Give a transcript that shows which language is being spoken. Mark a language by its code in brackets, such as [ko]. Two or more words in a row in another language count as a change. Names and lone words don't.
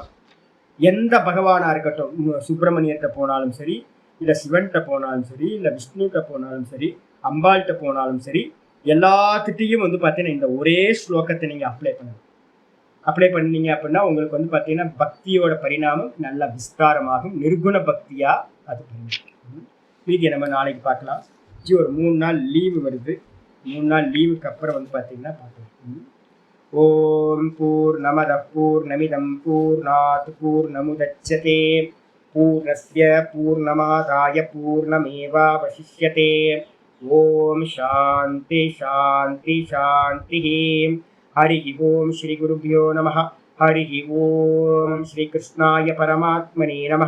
[ta] எந்த பகவானா இருக்கட்டும், சுப்பிரமணியத்தை போனாலும் சரி, இல்ல சிவன்கிட்ட போனாலும் சரி, இல்ல விஷ்ணுகிட்ட போனாலும் சரி, அம்பாள்கிட்ட போனாலும் சரி, எல்லாத்துட்டையும் வந்து பார்த்தீங்கன்னா இந்த ஒரே ஸ்லோகத்தை நீங்க அப்ளை பண்ணீங்க அப்படின்னா உங்களுக்கு வந்து பார்த்தீங்கன்னா பக்தியோட பரிணாமம் நல்ல விஸ்தாரமாகும். நிர்குண பக்தியா அது மீதியை நம்ம நாளைக்கு பார்க்கலாம். ஒரு 3 நாள் லீவு வருது. 3 நாள் லீவுக்கு அப்புறம் வந்து பார்த்தீங்கன்னா பார்க்கலாம். [sa] ॐ पूर्णमदः पूर्णमिदं पूर्णात् पूर्णमुदच्यते पूर्णस्य पूर्णमादाय पूर्णमेवावशिष्यते. ॐ शान्तिः शान्तिः शान्तिः. हरि ओम श्री गुरुभ्यो नमः. हरि ओम श्री कृष्णाय परमात्मने नमः.